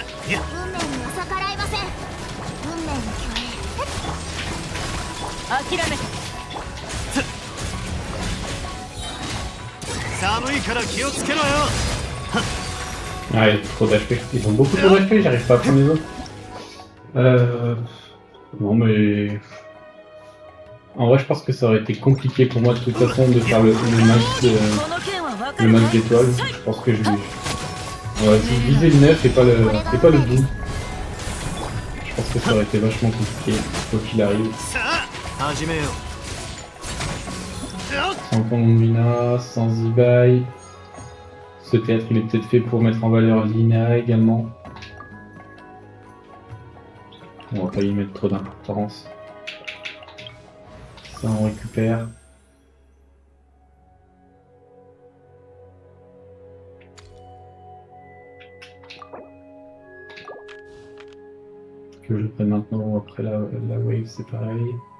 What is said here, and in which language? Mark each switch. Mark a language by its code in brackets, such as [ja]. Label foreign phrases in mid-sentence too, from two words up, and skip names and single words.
[ja] や運命には逆らいません。運命の共栄。諦めて。寒いから気をつけろよ。 [fr] Ah, il y a trop d'HP. Ils ont beaucoup trop d'HP, j'arrive pas à prendre les autres. Non, mais. En vrai, je pense que ça aurait été compliqué pour moi de toute façon de faire le max d'étoiles. Je pense que je vais. Ouais, je vais viser le 9 et pas le 12. Je pense que ça aurait été vachement compliqué, quoi qu'il arrive. [ja] さあ始めよう。よっ [fr] Sans Condomina, sans Ibai. Ce théâtre, il est peut-être fait pour mettre en valeur Lina également. On va pas y mettre trop d'importance. Ça, on récupère. Que je prenne maintenant ou après la wave, c'est pareil.